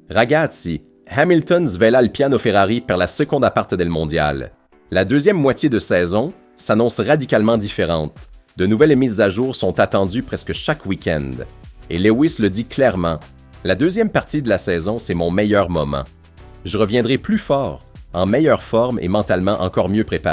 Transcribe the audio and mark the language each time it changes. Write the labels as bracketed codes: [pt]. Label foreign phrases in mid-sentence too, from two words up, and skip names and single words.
[it] Ragazzi, Hamilton svela il piano Ferrari per la seconda parte del mondial. [fr] La deuxième moitié de saison s'annonce radicalement différente. De nouvelles mises à jour sont attendues presque chaque week-end. Et Lewis le dit clairement, « La deuxième partie de la saison, c'est mon meilleur moment. Je reviendrai plus fort, en meilleure forme et mentalement encore mieux préparé.